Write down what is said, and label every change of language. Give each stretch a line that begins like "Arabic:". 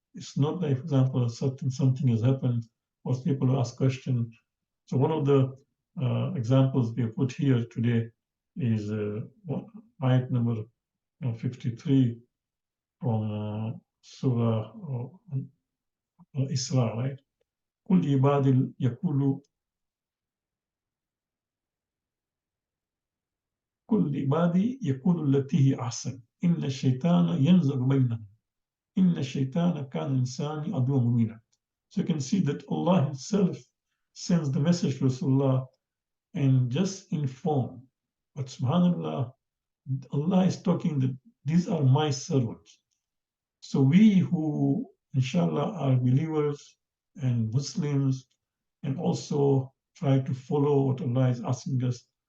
English: It's not like, for example, something has happened, or people ask questions. So one of the examples we have put here today is ayat number 53 from Surah Isra, right?
Arabic: كل عباد يقول كل عبادي يقول التي هي أحسن إن الشيطان ينزغ بينهم إن الشيطان كان إنسان عدوا مبينا.
English: So you can see that Allah Himself sends the message to Rasulullah and just inform. But subhanAllah, Allah is talking that these are my servants. So we who, inshallah, are believers and Muslims, and also try to follow what Allah is asking us.